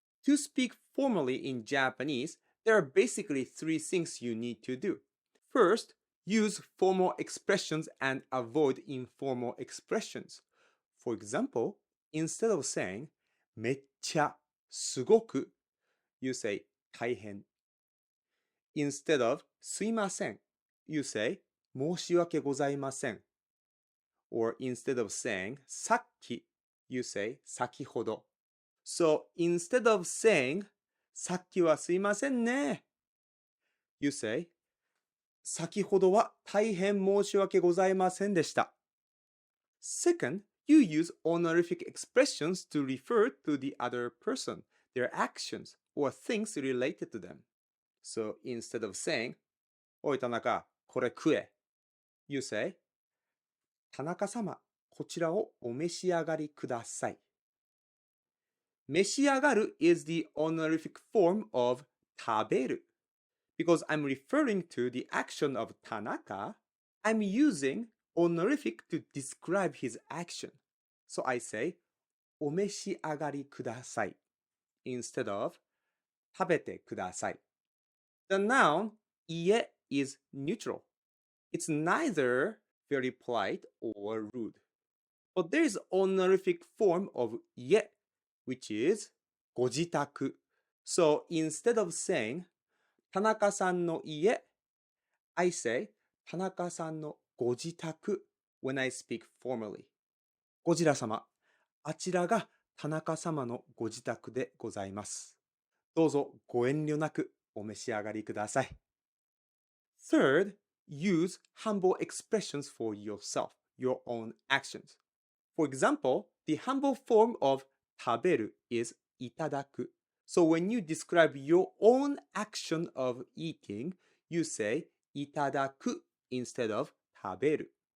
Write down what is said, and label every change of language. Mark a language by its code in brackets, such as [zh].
[en] To speak formally in Japanese, there are basically three things you need to do. First, use formal expressions and avoid informal expressions. For example, instead of saying [ja] めっちゃ、すごく, [en] you say 大変. Instead of すいません, you say [ja] 申し訳ございません. [en] Or instead of saying さっき, you say 先ほど. So instead of saying [ja] さっきはすいませんね, [en] you say [ja] 先ほどは大変申し訳ございませんでした. [en] Second, you use honorific expressions to refer to the other person, their actions, or things related to them. So instead of saying [ja] おい田中、これ食え, [en] you say [ja] 田中様、こちらをお召し上がりください。 [en] 召し上がる is the honorific form of 食べる. Because I'm referring to the action of Tanaka, I'm using honorific to describe his action. So I say [ja] お召し上がりください [en] instead of [ja] 食べてください. [en] The noun 家 is neutral. It's neither very polite or rude. But there is honorific form of 家 which is ご自宅. So instead of saying [ja] 田中さんの家, [en] I say [ja] 田中さんのご自宅 when I speak formally. ゴジラ様、あちらが田中様のご自宅でございます。どうぞご遠慮なくお召し上がりください。 [en] Third, use humble expressions for yourself, your own actions. For example, the humble form of 食べる is いただく. So when you describe your own action of eating, you say いただく instead of 食べる.